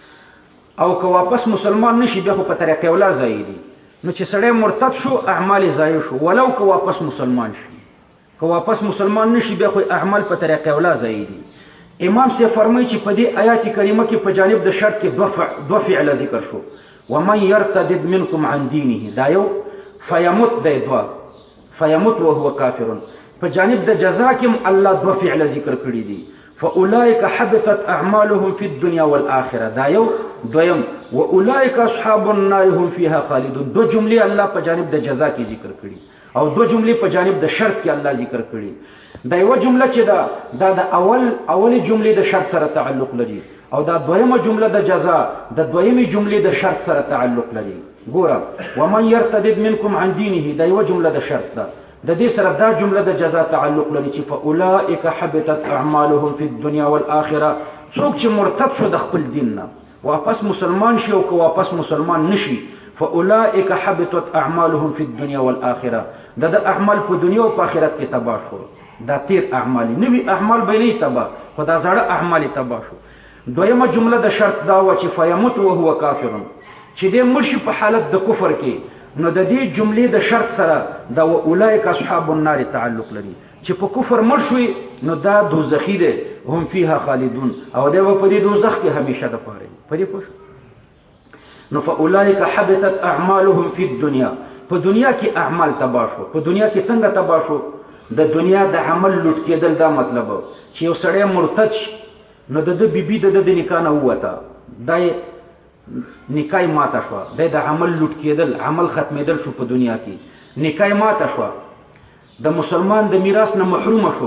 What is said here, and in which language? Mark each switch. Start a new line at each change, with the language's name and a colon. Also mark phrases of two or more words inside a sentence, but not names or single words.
Pashto: او که واپس مسلمان نشي بیا په طریقې ولا ضایع دي نو چې سړی مرتد شو اعمال ضایع شو ولو که واپس مسلمان شي که واپس مسلمان نشي بیا خو اعمال په طریقې ولا ضایع دي امام سے فرمایي چې په دې آیات کریمه کې په جانب د شرط کې دو فعل ذکر شو
Arabic: ومن يرتد منكم عن دينه
Pashto: دا یو فيموت د دوا
Arabic: فيموت وهو كافر
Pashto: په جانب د جزاء کې الله دو فعل ذکر کړی دي
Arabic: فاولئک حبطت اعمالهم في الدنيا والاخره
Pashto: دا یو دویم
Arabic: واولئک اصحاب النار هم فيها خالدون
Pashto: دو جملې الله په جانب د جزاء کې ذکر کړي او دو جملې په جانب د شرط کې الله ذکر کړي دا یو جمله چې دا د اول جملې د شرط سره تعلق لري او دا دویمه جمله د جزاء د دویمه جملې د شرط سره تعلق لري ګوره
Arabic: ومن يرتد منكم عن دينه
Pashto: دا یو جمله د شرط ده د دې سره دا جمله د جزاء تعلق لري چې
Arabic: فاولئک حبطت اعمالهم في الدنيا والاخره
Pashto: څوک چې مرتد شو د خپل دین نه واپس مسلمان شي او که واپس مسلمان نشي
Arabic: فاولئک حبطت اعمالهم في الدنيا والاخره
Pashto: د اعمال په دنیا او په آخرت کې تباہ شو دا تیر اعمال نوی اعمال به نه تباہ خدا زړه اعمال تباہ شو دویمه جمله د شرط دا و چې
Arabic: فیموت وهو کافر
Pashto: چې دې مرشي په حالت د کفر کې نو د دې جملې د شرط سره دا
Arabic: اولئک اصحاب النار
Pashto: تعلق لري چې په کفر مړ شوی نو دا دوزخی دي
Arabic: هم فيها خالدون
Pashto: او دا په دې دوزخ کې همیشه د پاره په دې پوښ نو
Arabic: فاولئک حبطت اعمالهم في الدنيا
Pashto: په دنیا کې اعمال تباہ شو په دنیا کې څنګه تباہ شو د دنیا د عمل لټ کېدل دا مطلب چې یو سړی مرتد شي نو د بیبي د نکاح نه ووته دا نکاح ماته شو د عمل لټ کېدل عمل ختمېدل شو په دنیا کې نکاح ماته شو د مسلمان د میراث نه محروم شو